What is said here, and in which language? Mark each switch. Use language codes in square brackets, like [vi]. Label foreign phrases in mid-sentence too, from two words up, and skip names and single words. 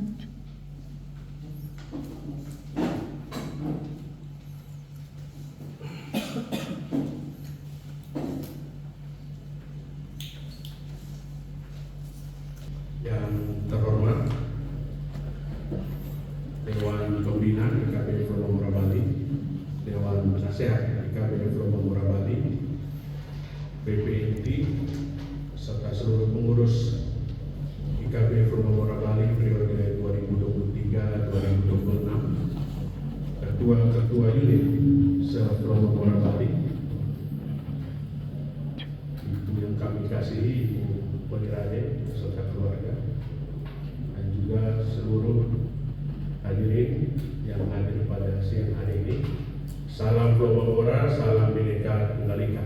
[id] Yang terhormat Dewan Pembina IKB Flobamora Bali, Dewan Penasehat IKB Flobamora Bali, BP Inti, serta seluruh pengurus IKB Flobamora Bali periode 2023-2026, ketua-ketua unit se-Flobamora Bali, Ibu yang kami kasihi, Ibu Ponirade beserta keluarga, dan juga seluruh hadirin yang hadir pada siang hari ini. Salam Flobamora, salam Bhinneka Tunggal Ika.